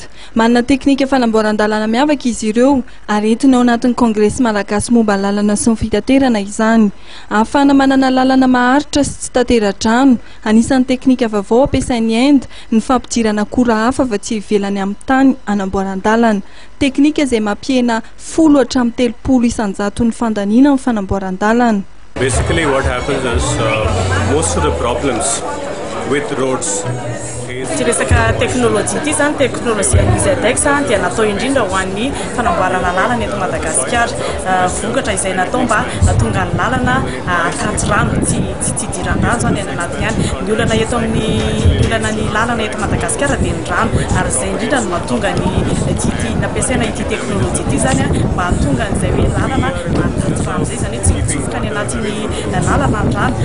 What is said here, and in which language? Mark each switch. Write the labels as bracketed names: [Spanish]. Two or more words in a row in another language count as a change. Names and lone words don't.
[Malagasy] Manana teknika fanamboaran-dalana miavaka izy ireo ary entina ao anatin'ny kongresy malagasy momba ny lalana sy ny fitaterana izany. Ahafana manana lalana maharitra sy tsy tatera-drano. Anisan'ny teknika vaovao ampiasain'ny Inde ny fampidirana akora hafa fa tsy ivelany amin'ny tany anamboaran-dalana. Teknika izay mampihena 10 hatramin'ny 30 isan-jato ny fandaniana amin'ny fanamboaran-dalana. [English] Basically what happens is most of the problems with roads. [Malagasy] Tsy resaka teknôlôjia ity zany teknôlôjia ZX dia natao indrindra ho an'ny fanamboarana lalana eto Madagasikara. Vokatra izay natao mba tonga ny lalana akanto rano tsy idiran-drano zany any anatiny any. Ny olana eto amin'ny lalana eto Madagasikara dia ny rano ary izay indrindra no mahatonga ny nampiasaina ity teknôlôjia ity zany mba hahatonga an'izay hoe lalana akanto rano izay zany tsy mitsofoka ny anatin'ny lalana ny rano.